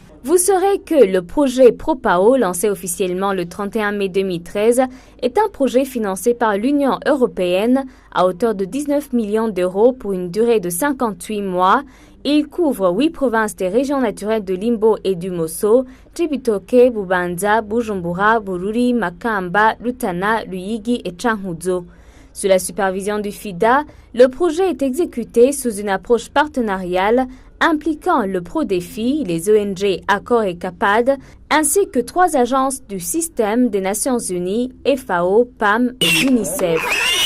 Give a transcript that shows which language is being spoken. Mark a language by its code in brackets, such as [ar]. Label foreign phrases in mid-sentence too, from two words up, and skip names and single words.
[fr] Vous saurez que le projet PROPAO, lancé officiellement le 31 mai 2013, est un projet financé par l'Union européenne à hauteur de 19 millions d'euros pour une durée de 58 mois. Il couvre 8 provinces des régions naturelles de Limbo et du Mosso, Cibitoke, Bubanza, Bujumbura, Bururi, Makamba, Rutana, Ruyigi et Cankuzo. Sous la supervision du FIDA, le projet est exécuté sous une approche partenariale impliquant le PRODEFI, les ONG Accor et CAPAD, ainsi que 3 agences du système des Nations Unies, FAO, PAM et UNICEF.